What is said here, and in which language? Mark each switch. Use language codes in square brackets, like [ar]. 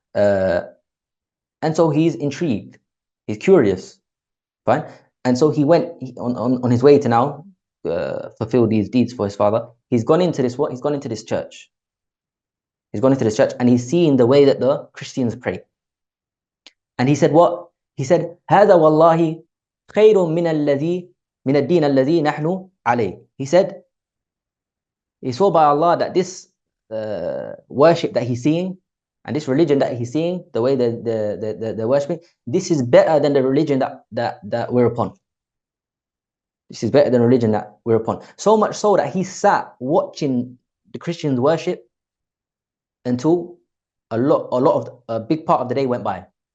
[en] And so he's intrigued, he's curious. Fine. And so he went on his way to now fulfill these deeds for his father. He's gone into this what? He's gone into this church. He's gone into this church and he's seen the way that the Christians pray. And he said what? He said, [ar] هذا والله خير من الدين الذي نحن عليه. [en] He said, he swore by Allah that this worship that he's seeing and this religion that he's seeing, the way they're worshipping, this is better than the religion that we're upon. This is better than the religion that we're upon. So much so that he sat watching the Christians worship until a big part of the day went by.